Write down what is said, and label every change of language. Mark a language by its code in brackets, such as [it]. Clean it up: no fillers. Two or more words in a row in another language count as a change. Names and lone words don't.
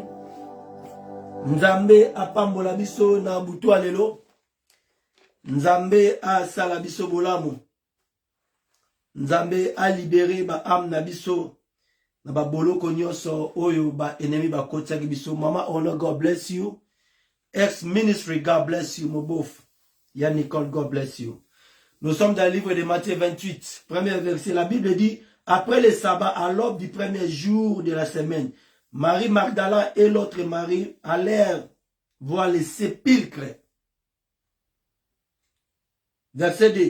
[ln] Nzambe apambola biso na butu alelo. Nzambe asala biso bolamu. Nzambe a libéré ba âme na biso. Na ba boloko nyonso oyo ba ennemi ba kotiaki biso. [en] Mama Honor, God bless you. Ex Ministry, God bless you. Mobof. Yann Nicole, God bless you. [fr] Nous sommes dans le livre de Matthieu 28. Premier verset. La Bible dit, après le sabbat, à l'aube du premier jour de la semaine, Marie Magdala et l'autre Marie allèrent voir le sépulcre. Verset 2.